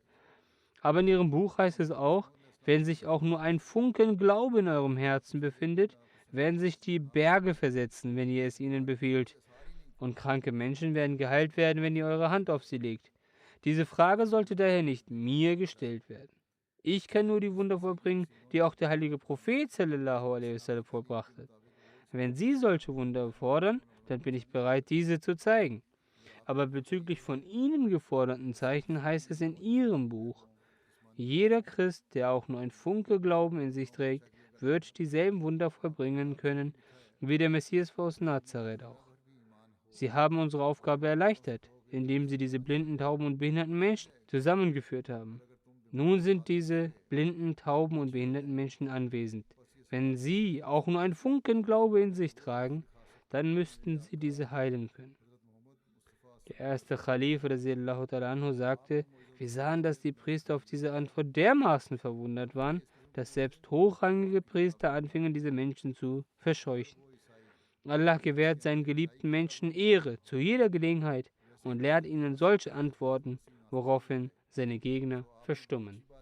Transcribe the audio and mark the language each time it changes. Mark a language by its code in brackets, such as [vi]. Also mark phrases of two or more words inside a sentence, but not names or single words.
[de] Aber in Ihrem Buch heißt es auch, wenn sich auch nur ein Funken Glaube in eurem Herzen befindet, werden sich die Berge versetzen, wenn ihr es ihnen befiehlt. Und kranke Menschen werden geheilt werden, wenn ihr eure Hand auf sie legt. Diese Frage sollte daher nicht mir gestellt werden. Ich kann nur die Wunder vollbringen, die auch der heilige Prophet [ar] صلى الله عليه وسلم [de] vollbracht hat. Wenn Sie solche Wunder fordern, dann bin ich bereit, diese zu zeigen. Aber bezüglich von Ihnen geforderten Zeichen heißt es in Ihrem Buch: Jeder Christ, der auch nur ein Funke Glauben in sich trägt, wird dieselben Wunder vollbringen können, wie der Messias aus Nazareth auch. Sie haben unsere Aufgabe erleichtert, indem sie diese blinden, tauben und behinderten Menschen zusammengeführt haben. Nun sind diese blinden, tauben und behinderten Menschen anwesend. Wenn sie auch nur ein Funken Glaube in sich tragen, dann müssten sie diese heilen können. Der erste Khalif [ar] رضي الله تعالى عنه [de] sagte, wir sahen, dass die Priester auf diese Antwort dermaßen verwundert waren, dass selbst hochrangige Priester anfingen, diese Menschen zu verscheuchen. Allah gewährt seinen geliebten Menschen Ehre zu jeder Gelegenheit und lehrt ihnen solche Antworten, woraufhin seine Gegner verstummen.